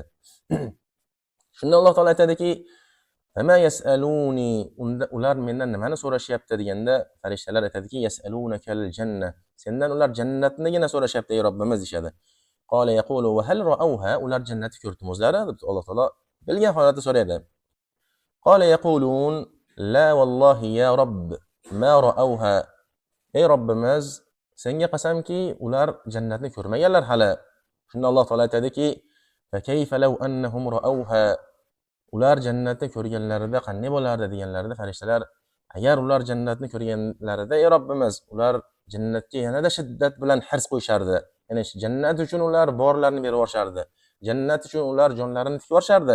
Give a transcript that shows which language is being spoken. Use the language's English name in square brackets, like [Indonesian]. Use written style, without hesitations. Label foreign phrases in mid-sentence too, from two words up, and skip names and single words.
[Uzbek] Shunda Alloh taolo aytadiki, [Arabic] "فما يسألوني", [Uzbek] ular mendan nimani so'rashyapti deganda, farishtalar aytadiki, [Arabic] "يسألونك الجنة", [Uzbek] sendan ular jannatnigina so'rashyapti ey Robbimiz deshadi. [Arabic] قال يقول وهل رأوها, [Uzbek] ular jannatni ko'rdimi o'zlari deb Alloh taolo bilgan holatda so'raydi. [Arabic] قال يقولون لا والله يا رب ما رأوها. [Uzbek] Ey Robbimiz, senga qasamki, ular jannatni ko'rmaganlar hali. Shunda Alloh taolo aytadiki, [Arabic] فكيف لو أنهم رأوها, [Uzbek] ular jannatni ko'rganlarida qanday bo'lardi deganlarida farishtalar, agar ular jannatni ko'rganlarida ey Robbimiz, ular jannatga yanada shiddat bilan hirs qo'yishardi. Ya'ni jannat uchun ular borlarini berib yuborishardi. Jannat uchun ular jonlarini tikib yuborishardi.